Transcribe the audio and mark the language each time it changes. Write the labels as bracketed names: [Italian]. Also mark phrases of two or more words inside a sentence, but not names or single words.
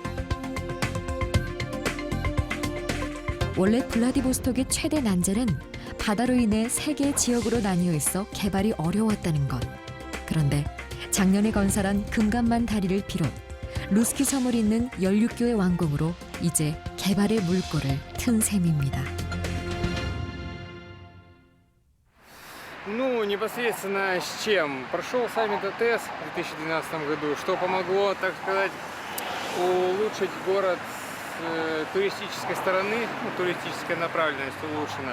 [Korean] 원래 블라디보스톡의 최대 난제는 바다로 인해 3개의 지역으로 나뉘어 있어 개발이 어려웠다는 것. 그런데 작년에 건설한 금감만 다리를 비롯 루스키 섬을 잇는 16교의 완공으로 이제 개발의 물꼬를 튼 셈입니다. [Russian] Ну, непосредственно с чем? Прошел саммит АТЭС в 2012 году, что помогло, так сказать, улучшить город с туристической стороны, ну, туристическая направленность улучшена.